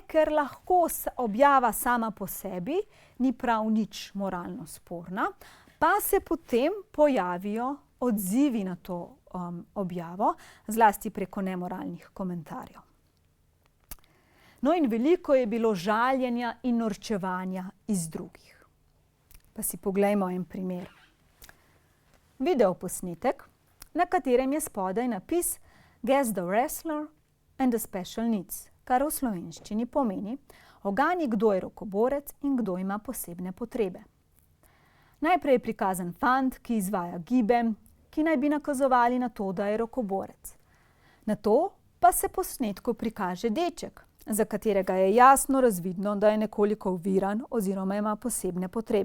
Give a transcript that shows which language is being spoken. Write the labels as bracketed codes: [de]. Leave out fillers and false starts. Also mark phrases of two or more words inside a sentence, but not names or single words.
[sl] Ker lahko objava sama po sebi ni prav nič moralno sporna, pa se potem pojavijo odzivi na to objavo, zlasti preko nemoralnih komentarjev. No, in veliko je bilo žaljenja in norčevanja iz drugih. Pa si poglejmo en primer. Videoposnetek, na katerem je spodaj napis [en] Guess the wrestler and the special needs, [sl] kar v slovenščini pomeni ogani, kdo je rokoborec in kdo ima posebne potrebe. Najprej je prikazan fant, ki izvaja gibe, ki naj bi nakazovali na to, da je rokoborec. Nato pa se posnetku prikaže deček, za katerega je jasno razvidno, da je nekoliko oviran oziroma ima posebne potrebe.